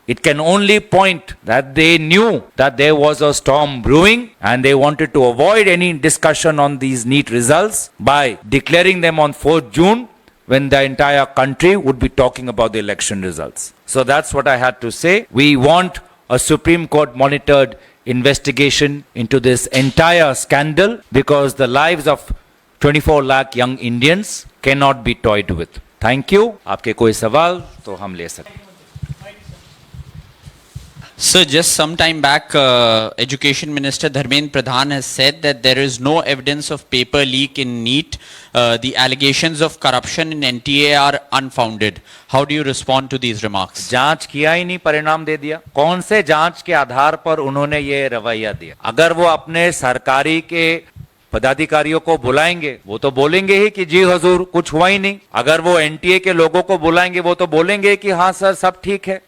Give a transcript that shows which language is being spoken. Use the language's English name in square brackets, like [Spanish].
[English] It can only point that they knew that there was a storm brewing, and they wanted to avoid any discussion on these NEET results by declaring them on 4th June, when the entire country would be talking about the election results. So that's what I had to say. We want a Supreme Court monitored investigation into this entire scandal, because the lives of 24 lakh young Indians cannot be toyed with. Thank you. [Hindi] आपके कोई सवाल तो हम ले सकते हैं. [English] Sir, just some time back, Education Minister Dharmendra Pradhan has said that there is no evidence of paper leak in NEET. The allegations of corruption in NTA are unfounded. How do you respond to these remarks? [Hindi] जांच किया ही नहीं, परिणाम दे दिया. कौन से जांच के आधार पर उन्होंने ये रवैया दिया? अगर वो अपने सरकारी के पदाधिकारियों को बुलाएंगे, वो तो बोलेंगे ही कि जी हुजूर कुछ हुआ ही नहीं. अगर वो एनटीए के लोगों को बुलाएंगे, वो तो बोलेंगे कि हाँ सर सब ठीक है.